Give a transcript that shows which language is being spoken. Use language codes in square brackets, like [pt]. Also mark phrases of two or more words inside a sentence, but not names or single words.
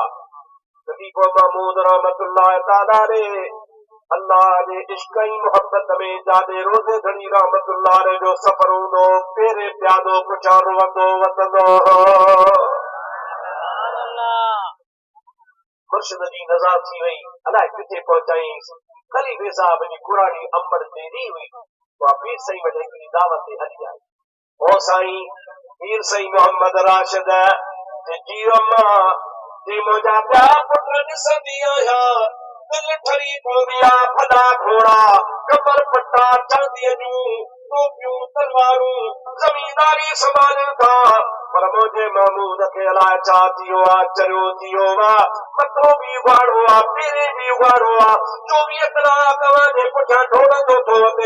[sd] खलीफो महमूद रहमतुल्लाह ताला ने अल्लाह जे इश्क ऐं मोहब्बत में जादे रोज़े घड़ी रहमतुल्लाह जो सफ़र हूंदो पेरे प्यादो पुछारो वतंदो मुर्शिद जी नज़र थी वई अलाए किथे पहुचाईंसि। खलीफे साहब जी कुरानी अंबर तेरी हुई उहा पीर साईं वटि हिकिड़ी दावत ते हली आई। ओ साईं पीर साईं मोहम्मद राशिद जियो मां जे मुंहिंजा ॿिया पुट ॾिसंदी आहियां दिलि ठरी पवंदी आहे भला घोड़ा कमर पट्टा चांदीअ जूं टोपियूं तलवारूं ज़मीनदारी संभालनि था पर मुंहिंजे महमूद खे अलाए छा थियो आहे चरियो थियो आहे मथो बि उघाड़ो आहे पेरे बि उघाड़ो आहे 24 कलाक तव्हांजे पुठियां ढोड़ंदो थो वञे।